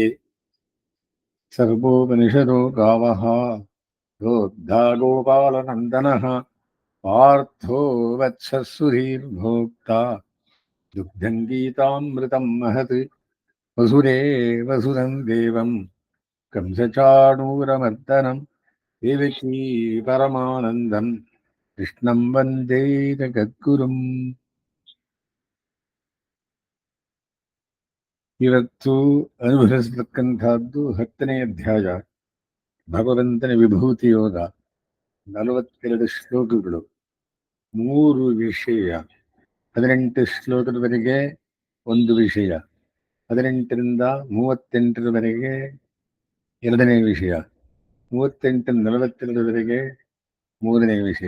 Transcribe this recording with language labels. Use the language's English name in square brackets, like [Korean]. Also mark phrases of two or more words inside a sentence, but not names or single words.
[Sanskrit] सर्वोपनिषदो गावः प्रोद्धा गोपालनन्दनः पार्थो वत्सः सुधीर्भोक्ता दुग्धम् गीतामृतम् महत् वसुदेवसुतम् देवम् कंसचाणूरमर्दनम् देवकी परमानन्दम् कृष्णं ವಂದೇ ಜಗದ್ಗುರುಂ. [Kannada] ಇವತ್ತು ಅನುಭವಿಸತಕ್ಕಂಥದ್ದು 10ನೇ ಅಧ್ಯಾಯ, ಭಗವಂತನ ವಿಭೂತಿ ಯೋಗ. 42 ಶ್ಲೋಕಗಳು, 3 ವಿಷಯ. 18 ಶ್ಲೋಕದವರೆಗೆ ಒಂದು ವಿಷಯ, 18ರಿಂದ 38ರವರೆಗೆ ಎರಡನೇ ವಿಷಯ, 38 42ರವರೆಗೆ ಮೂರನೇ ವಿಷಯ.